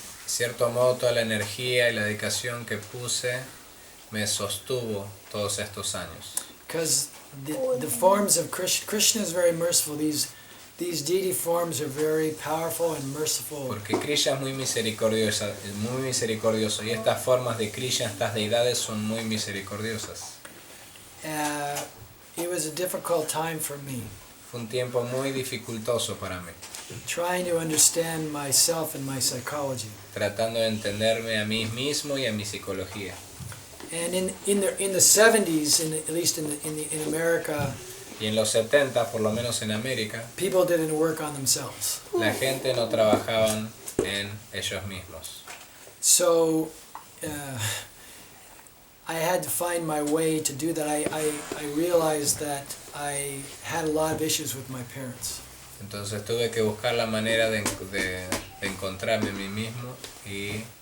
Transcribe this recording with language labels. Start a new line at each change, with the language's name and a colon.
Spanish: De cierto modo, toda la energía y la dedicación que puse me sostuvo todos estos años.
English: Because the forms of Krishna is very merciful. These deity forms are very powerful and merciful.
Spanish: Porque Krishna es muy misericordioso y estas formas de Krishna, estas deidades son muy misericordiosas.
English: It was a difficult time for me.
Spanish: Fue un tiempo muy dificultoso para mí,
English: Trying to understand myself and my psychology.
Spanish: tratando de entenderme a mí mismo y a mi psicología.
English: And in the 70s, at least in America,
Spanish: Y en los 70, por lo menos en América,
English: people didn't work on themselves.
Spanish: la gente no trabajaban en ellos mismos.
English: So I had to find my way to do that. I realized that I had a lot of issues with my parents.
Spanish: Entonces tuve que buscar la manera de encontrarme a mí mismo y